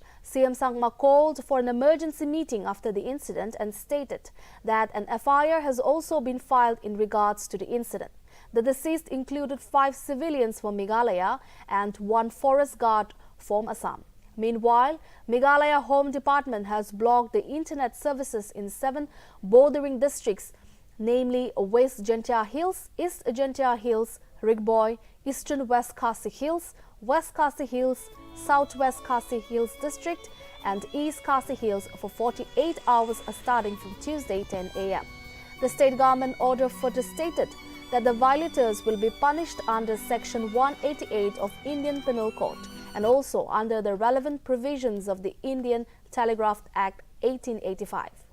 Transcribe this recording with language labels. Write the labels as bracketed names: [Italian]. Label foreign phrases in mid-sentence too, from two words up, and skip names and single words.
[English] CM Sangma called for an emergency meeting after the incident and stated that an FIR has also been filed in regards to the incident. The deceased included 5 civilians from Meghalaya and 1 forest guard from Assam. Meanwhile, Meghalaya Home Department has blocked the internet services in 7 bordering districts, namely West Jantia Hills, East Jantia Hills, Rigboy, Eastern West Khasi Hills, West Khasi Hills, Southwest Khasi Hills District and East Khasi Hills for 48 hours starting from Tuesday 10 a.m. The state government order further stated that the violators will be punished under Section 188 of Indian Penal Code and also under the relevant provisions of the Indian Telegraph Act 1885.